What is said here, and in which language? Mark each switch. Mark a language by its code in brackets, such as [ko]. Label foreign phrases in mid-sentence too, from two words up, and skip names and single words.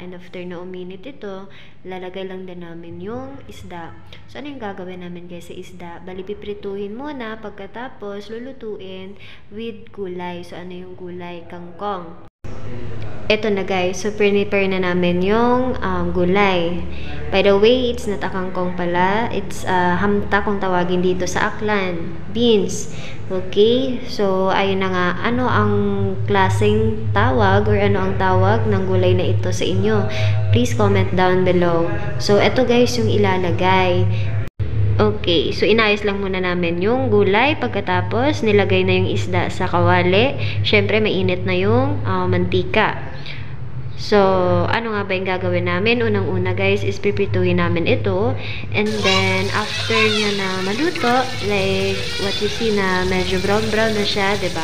[en] And after [tl] na uminit ito, lalagay lang din namin yung isda. So, ano yung gagawin namin guys sa isda? Bali, piprituhin muna. Pagkatapos, lulutuin with gulay. So, ano yung gulay? Kangkong. Ito na guys, so prepare na namin yung gulay. [en] By the way, it's not a kangkong pala. [tl] It's hamta kung tawagin dito sa Aklan. Beans. Okay? So, ayun na nga. Ano ang klaseng tawag or ano ang tawag ng gulay na ito sa inyo? [en] Please comment down below. So, [tl] ito guys yung ilalagay. Okay, so inayos lang muna namin yung gulay. Pagkatapos, nilagay na yung isda sa kawali. Syempre, mainit na yung mantika. So, ano nga ba yung gagawin namin? Unang-una guys, is pipituhin namin ito. [en] And then, after [tl] niya na maluto, [en] like what you see [tl] na medyo brown-brown na siya, diba?